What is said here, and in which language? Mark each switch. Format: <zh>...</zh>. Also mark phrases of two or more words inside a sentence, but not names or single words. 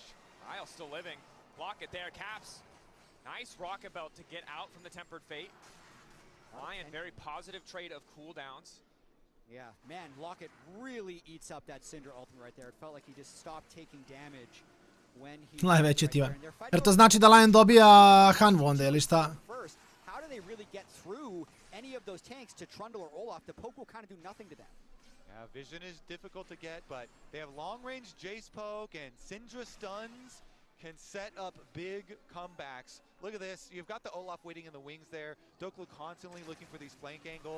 <en>Isles still living. Block it there, Caps. Nice rocket belt to get out from the Tempered Fate. LYON, very positive trade of cooldowns. Yeah, man, Locket really eats up that Syndra ultimate right there. It felt like he just stopped taking damage when he...</en> <sr>Najveći ti je. Jer to znači da LYON dobija Hanvu onda, ili šta?</sr> <en>How do they really get through any of those tanks to Trundle or Olaf? The poke will kind of do nothing to them. Yeah, vision is difficult to get, but they have long-range Jace poke, and Syndra stuns can set up big comebacks. Look at this. You've got the Olaf waiting in the wings there. Dokla constantly looking for these flank angles.</en>